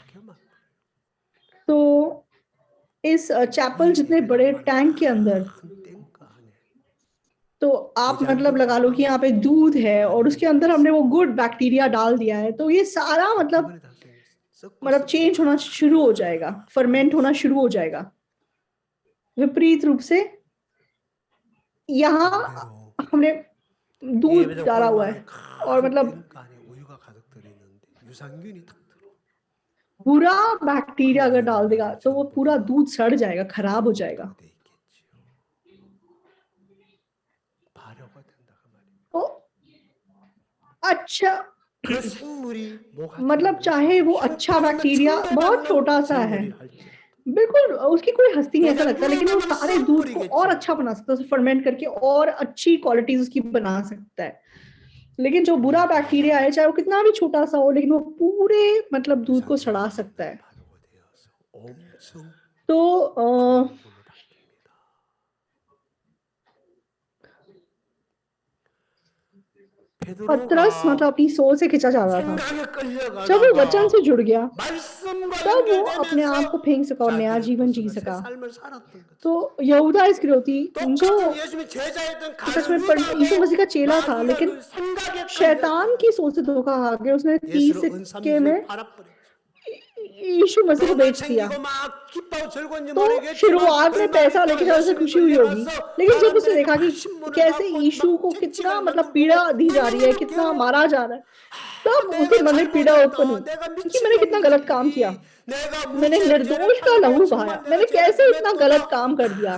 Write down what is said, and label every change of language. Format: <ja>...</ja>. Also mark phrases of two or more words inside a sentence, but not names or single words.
<hi>तो इस चैपल जितने बड़े टैंक के अंदर तो आप मतलब लगा लो कि यहाँ पे दूध है और उसके अंदर हमने वो</hi> <en>good bacteria</en> <hi>डाल दिया है, तो ये सारा मतलब चेंज होना शुरू हो जाएगा, फर्मेंट होना शुरू हो जाएगा। विपरीत रूप से यहाँ हमने दूध डाला हुआ है और मतलब</hi> <ko>유산균이 탁 들어.</ko> <hi>बुरा बैक्टीरिया अगर डाल देगा तो वो पूरा दूध सड़ जाएगा, खराब हो जाएगा।</hi> <ko>돼 있겠지요. 발효가 된다 그 말이에요.</ko> <hi>तो अच्छा</hi> <ko>그 생물이 뭐 같은</ko> <hi>मतलब</hi> <ko>거예요.</ko> <hi>चाहे वो अच्छा बैक्टीरिया बहुत छोटा सा है,</hi> <ko>생물이 할지라도.</ko> <hi>बिल्कुल उसकी कोई हस्ती नहीं ऐसा लगता, लेकिन वो सारे दूध को और अच्छा बना सकता है, फर्मेंट करके और अच्छी क्वालिटीज उसकी बना सकता है। लेकिन जो बुरा बैक्टीरिया है, चाहे वो कितना भी छोटा सा हो, लेकिन वो पूरे मतलब दूध को सड़ा सकता है।</hi> <ko>발효가 되어서 엄청</ko> <hi>तो</hi> <ko>물로 바뀝니다.</ko> <hi>पतरस मतलब अपनी सोच से खिंचा जा रहा था।</hi> <ko>생각에</ko> <hi>जब वो</hi> <ko>끌려가다가</ko> <hi>वचन से जुड़ गया</hi> <ko>말씀과</ko> <hi>तब वो अपने आप को</hi> <ko>연결되면서</ko> <hi>फेंक सका और नया</hi> <ko>자기의</ko> <hi>जीवन जी</hi> <ko>새</ko> <hi>सका।</hi> <ko>삶을 살았던 거죠.</ko> <hi>तो यहूदा इस्करियोती जो</hi> <ko>똑같은 예수님의 제자였던</ko> <hi>सच में यीशु मसीह का चेला था, लेकिन</hi> <ko>생각에</ko> <hi>शैतान की सोच से धोखा खा के उसने 30</hi> <ko>예수를</ko> <hi>सिक्के में</hi> <ko>팔아버렸죠.</ko> <hi>यीशु मसीह को बेच दिया।</hi> <ko>챙기고 막 기뻐하고 즐거운지</ko> <hi>तो</hi> <ko>모르겠지만</ko> <hi>शुरुआत में पैसा लेके जब उसे खुशी हुई होगी, लेकिन जब उसने देखा कि कैसे यीशु को कितना मतलब पीड़ा दी जा रही है, कितना मारा जा रहा है, तब उसके मन में पीड़ा उत्पन्न हुई कि मैंने कितना गलत काम किया, मैंने निर्दोष का लहू बहाया, मैंने कैसे इतना गलत काम कर दिया।</hi>